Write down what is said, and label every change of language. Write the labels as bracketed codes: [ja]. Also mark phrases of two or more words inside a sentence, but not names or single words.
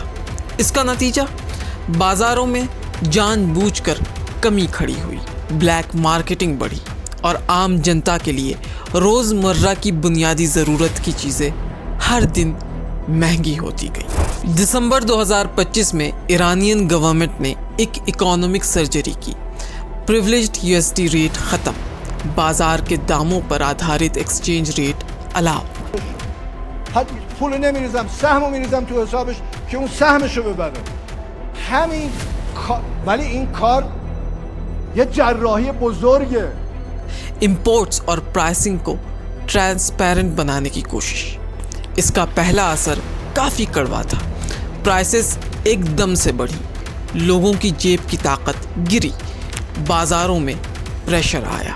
[hi] इसका नतीजा बाज़ारों में जानबूझकर कमी खड़ी हुई, [en] black marketing [hi] बढ़ी और आम जनता के लिए रोज़मर्रा की बुनियादी ज़रूरत की चीज़ें हर दिन महंगी होती गई। दिसंबर 2025 में [en] Iranian government [hi] ने एक [en] economic surgery [hi] की। [en] privileged USD rate [hi] ख़त्म, बाजार के दामों पर आधारित [en] exchange rate [hi] अलाव। [fa] پول نمیریزم، سهمو میریزم تو حسابش که اون سهمشو ببره. همین ولی این کار یه جراحی بزرگه. [hi] इंपोर्ट्स और प्राइसिंग को ट्रांसपेरेंट बनाने की कोशिश। इसका पहला असर काफ़ी कड़वा था। प्राइसेस एकदम से बढ़ी, लोगों की जेब की ताकत गिरी, बाज़ारों में प्रेशर आया।